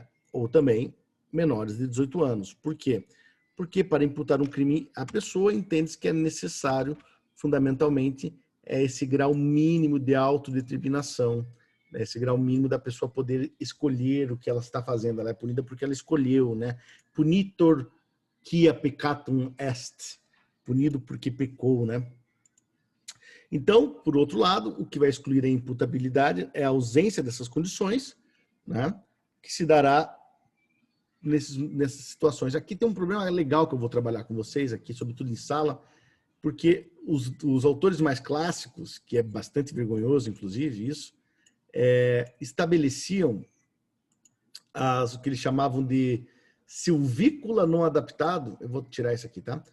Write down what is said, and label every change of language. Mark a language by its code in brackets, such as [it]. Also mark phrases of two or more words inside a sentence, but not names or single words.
[pt] Ou também menores de 18 anos. Por quê? Porque para imputar um crime à pessoa, entende-se que é necessário, fundamentalmente, esse grau mínimo de autodeterminação, né? Esse grau mínimo da pessoa poder escolher o que ela está fazendo. Ela é punida porque ela escolheu, né? [la] Punitor quia peccatum est, [pt] punido porque pecou, né? Então, por outro lado, o que vai excluir a imputabilidade é a ausência dessas condições, né? Que se dará nessas situações. Aqui tem um problema legal que eu vou trabalhar com vocês aqui, sobretudo em sala, porque os autores mais clássicos, que é bastante vergonhoso, inclusive, isso, estabeleciam o que eles chamavam de silvícola não adaptado, eu vou tirar isso aqui, tá?